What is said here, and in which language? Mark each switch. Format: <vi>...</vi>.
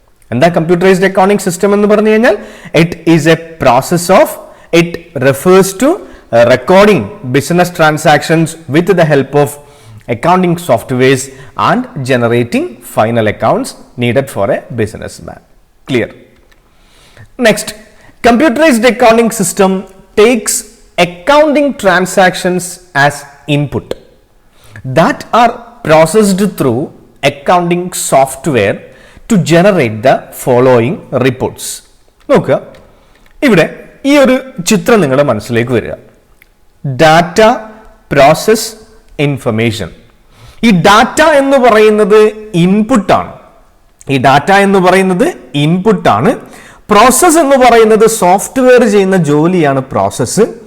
<ml>എന്താ computerised accounting system എന്ന് പറഞ്ഞു കഴിഞ്ഞാൽ?</ml> <en>It is a process of, it refers to recording business transactions with the help of accounting softwares and generating final accounts needed for a businessman. Clear? Next, computerized accounting system takes accounting transactions as input that are processed through accounting software to generate the following reports.</en> <ml>നോക്കുക, ഇവിടെ ഈ ഒരു ചിത്രം നിങ്ങളുടെ മനസ്സിലേക്ക് വരിക.</ml> <en>Data, process, information.</en> <ml>ഈ data എന്ന് പറയുന്നത് ഇൻപുട്ടാണ്. ഈ ഡാറ്റ എന്ന് പറയുന്നത് ഇൻപുട്ടാണ്. പ്രോസസ് എന്ന് പറയുന്നത് സോഫ്റ്റ്വെയർ ചെയ്യുന്ന ജോലിയാണ് പ്രോസസ്സ്.</ml>